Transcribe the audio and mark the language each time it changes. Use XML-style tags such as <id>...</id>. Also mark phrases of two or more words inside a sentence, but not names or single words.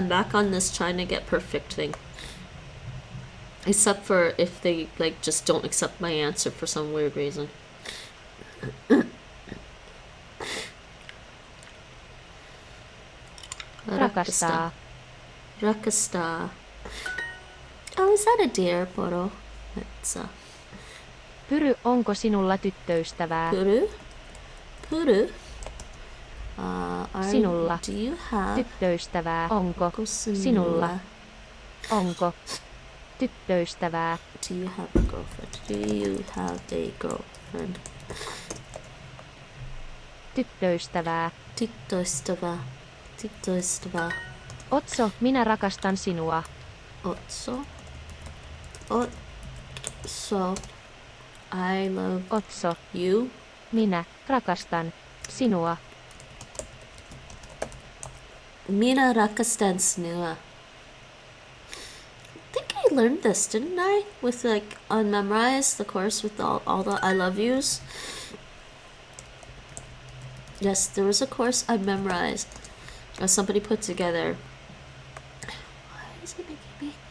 <en>I'm back on this trying to get perfect thing. Except for if they like just don't accept my answer for some weird reason.</en> <fi>Rakastaa. Rakastaa.</fi> <en>Oh, is that a deer, Poro? It's</en> <fi>Pyry, onko sinulla tyttöystävää? Puru? Puru? Sinulla.</fi> <en>Do you have</en> <fi>Tyttöystävää. Onko Onko sinulla? Onko tyttöystävää?</fi> <en>Do you have a girlfriend? Do you have a girlfriend?</en> <fi>Tyttöystävää. Tyttöystävä. Tyttöystävä. Otso, minä rakastan sinua. Otso. Otso.</fi> <en>I love</en> <fi>Otso,</fi> <en>you.</en> <fi>minä rakastan sinua. Minä rakastan sinua.</fi> <en>I think I learned this, didn't I? With like on Memorize, the course with all the I love yous. Yes, there was a course I memorized. Somebody put together. Why is it making me?</en>